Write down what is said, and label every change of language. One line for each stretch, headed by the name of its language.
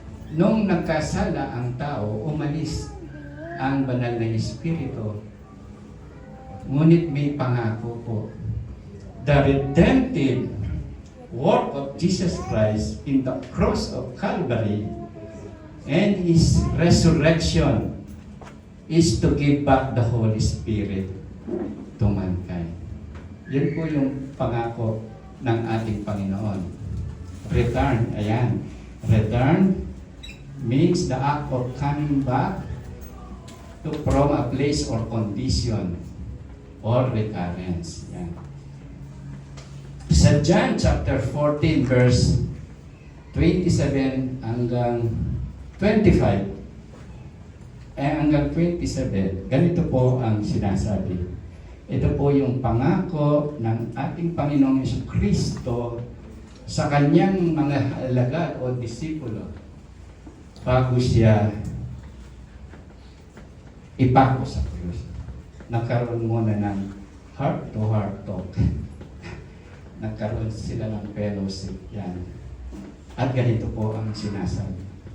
Filipino: Nung nagkasala ang tao, umalis ang banal na espiritu. Ngunit may pangako po.
English: The redemptive work of Jesus Christ in the cross of Calvary and His resurrection is to give back the Holy Spirit to mankind.
Filipino: Yun po yung pangako ng ating Panginoon.
English: Return,
Filipino: ayan.
English: Return means the act of coming back from a place or condition or recurrence.
Filipino: Yan. Sa John chapter 14 verse 27 hanggang 25 hanggang 27, ganito po ang sinasabi. Ito po yung pangako ng ating Panginoong Jesucristo sa kanyang mga alagad o disipulo bago siya ipako sa krus. Nagkaroon muna ng heart-to-heart talk. Nagkaroon sila ng fellowship. Yan. At ganito po ang sinasabi.